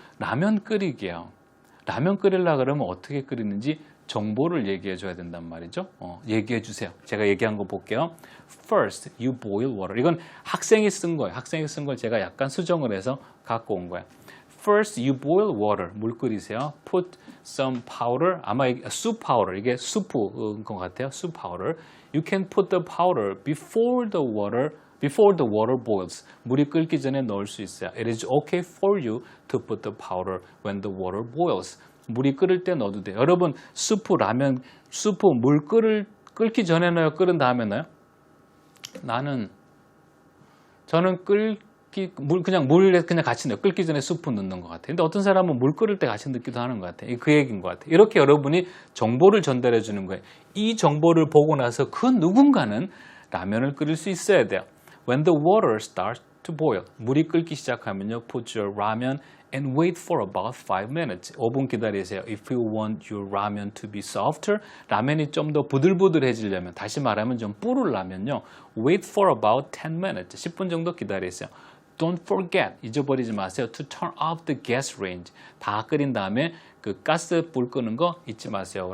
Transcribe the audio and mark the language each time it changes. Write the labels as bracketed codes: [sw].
[ko] 라면 끓이기요. 라면 끓이려고 그러면 어떻게 끓이는지 정보를 얘기해 줘야 된단 말이죠. 얘기해 주세요. 제가 얘기한 거 볼게요. [en] First, you boil water. [ko] 이건 학생이 쓴 거예요. 학생이 쓴 걸 제가 약간 수정을 해서 갖고 온 거예요. [en] First, you boil water. [ko] 물 끓이세요. [en] Put some powder. 아마 soup powder. [ko] 이게 수프인 것 같아요. soup powder. [en] You can put the powder before the water boils. [ko] 물이 끓기 전에 넣을 수 있어요. [en] It is okay for you to put the powder when the water boils. [ko] 물이 끓을 때 넣어도 돼요. 여러분 수프 물 끓기 전에 넣어요? 끓은 다음에 넣어요? 저는 물에 그냥 같이 넣어요. 끓기 전에 수프 넣는 것 같아요. 근데 어떤 사람은 물 끓을 때 같이 넣기도 하는 것 같아요. 그 얘기인 것 같아요. 이렇게 여러분이 정보를 전달해 주는 거예요. 이 정보를 보고 나서 그 누군가는 라면을 끓일 수 있어야 돼요. [en] When the water starts to boil. [ko] 물이 끓기 시작하면요. [en] Put your ramen and wait for about 5 minutes. [ko] 5분 기다리세요. [en] If you want your ramen to be softer, [ko] 라면이 좀 더 부들부들해지려면, 다시 말하면 좀 불으려면요. [en] Wait for about 10 minutes. [ko] 10분 정도 기다리세요. [en] Don't forget, [ko] 잊어버리지 마세요. [en] To turn off the gas range. [ko] 다 끓인 다음에 그 가스 불 끄는 거 잊지 마세요.